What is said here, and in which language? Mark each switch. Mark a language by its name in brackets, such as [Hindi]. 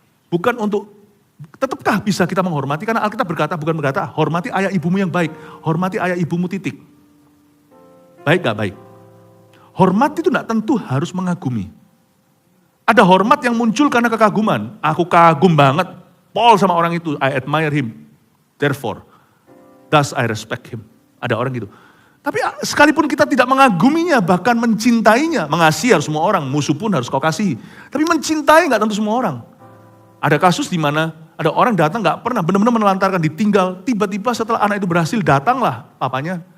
[Indonesian] Bukan untuk, tetapkah bisa kita menghormati? Karena Alkitab bukan berkata, hormati ayah ibumu yang baik. Hormati ayah ibumu titik. Baik gak baik? Hormat itu tidak tentu harus mengagumi. Ada hormat yang muncul karena kekaguman. Aku kagum banget, Paul sama orang itu, [English] I admire him. Therefore, thus I respect him. [Indonesian] Ada orang gitu. Tapi sekalipun kita tidak mengaguminya, bahkan mencintainya, mengasihi harus semua orang, musuh pun harus kau kasihi. Tapi mencintai nggak tentu semua orang. Ada kasus di mana Ada orang datang gak pernah benar-benar menelantarkan, ditinggal. Tiba-tiba setelah anak itu berhasil, datanglah papanya.